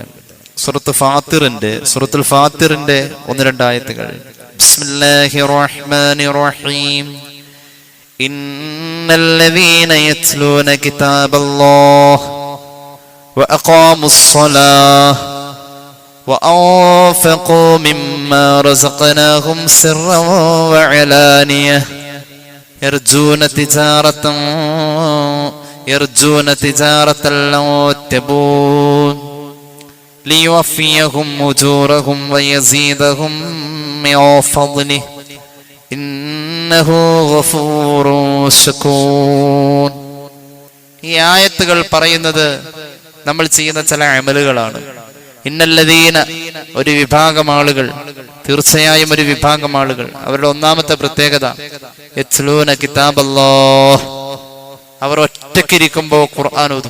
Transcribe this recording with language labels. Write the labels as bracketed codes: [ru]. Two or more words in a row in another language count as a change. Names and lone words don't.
[ml] സൂറത്തുൽ ഫാത്തിറിന്റെ 1-2 ആയത്തുകൾ. [ar] بسم الله الرحمن الرحيم. إن الذين يتلون كتاب الله وأقاموا الصلاة وأنفقوا مما رزقناهم سرا وعلانية يرجون تجارة لن تبور ليوفيهم أجورهم ويزيدهم من فضله إنه غفور شكور. [ml] ഈ ആയത്തുകൾ പറയുന്നത് നമ്മൾ ചെയ്യുന്ന ചില അമലുകളാണ്. [ar] إن الذين, [ml] ഒരു വിഭാഗം ആളുകൾ, തീർച്ചയായും ഒരു വിഭാഗം ആളുകൾ, അവരുടെ ഒന്നാമത്തെ പ്രത്യേകത [ar] يتلون كتاب الله, [ml] അവർ ഒറ്റക്കിരിക്കുമ്പോൾ ഖുർആൻ ഓതും.